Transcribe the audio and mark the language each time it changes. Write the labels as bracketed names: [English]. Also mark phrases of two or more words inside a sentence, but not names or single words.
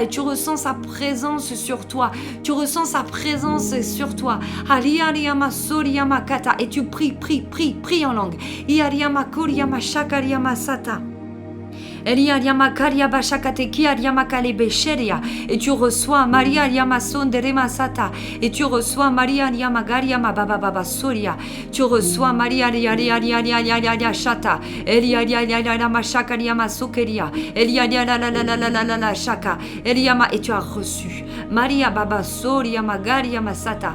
[French] Et tu ressens sa présence sur toi. Tu ressens sa présence sur toi. Et tu pries en langue. Et tu reçois Maria Yamason de Remasata. Et tu reçois Maria Yamagaria Mababa Soria. Tu reçois Maria Shata. Elia Mashakaria Masukeria. Elia la Shaka. Eliama. Et tu as reçu Maria Baba Soria Magaria Masata.